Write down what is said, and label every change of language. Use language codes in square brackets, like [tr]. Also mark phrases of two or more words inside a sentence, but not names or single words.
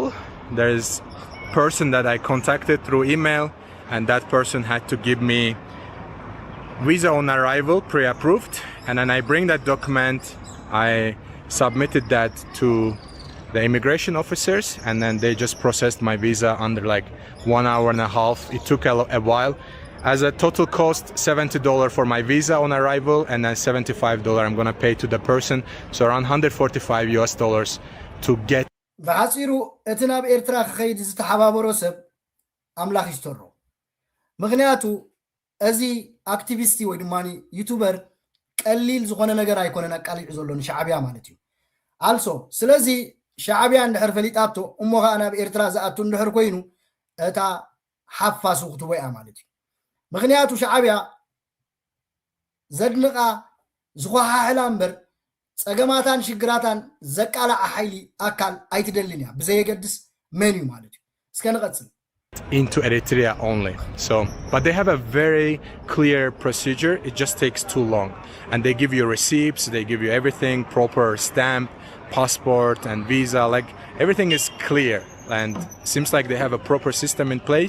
[en] There is a person that I contacted through email and that person had to give me visa on arrival, pre-approved, and then I bring that document, I submitted that to the immigration officers and then they just processed my visa under like 1 hour and a half. It took a while. As a total cost, $70 for my visa on arrival and then $75 I'm gonna pay to the person, so around $145 to get. [ti] ብሓፂሩ እቲ ናብ ኤርትራ ክኸይድ ዝተሓባበሮ ሰብ ኣምላኽ ይስተሮ ምክንያቱ እዚ አክቲቪስቲ ወይ ድማ ዩቲዩበር ቀሊል ዝኾነ ነገር ኣይኮነን አቃሊዕ ዘሎ ንሻዕብያ ማለት እዩ አልሶ ስለዚ ሻዕብያ እንድሕር ፈሊጣቶ እሞ ከዓ ናብ ኤርትራ ዝኣቱ እንድሕር ኮይኑ እታ ሓፋሱ ክትወያ ማለት እዩ ምክንያቱ ሻዕብያ ዘድንቃ ዝኸሓሕላ እምበር ፀገማታን ሽግራታን ዘቃላዓ ሓይሊ ኣካል ኣይትደልን እያ ብዘየገድስ መን እዩ ማለት እዩ እስከ ንቐፅል [en] into Eritrea only. So, but they have a very clear procedure. It just takes too long, and they give you receipts, they give you everything, proper stamp, passport, and visa. Like everything is clear, and seems like they have a proper system in place.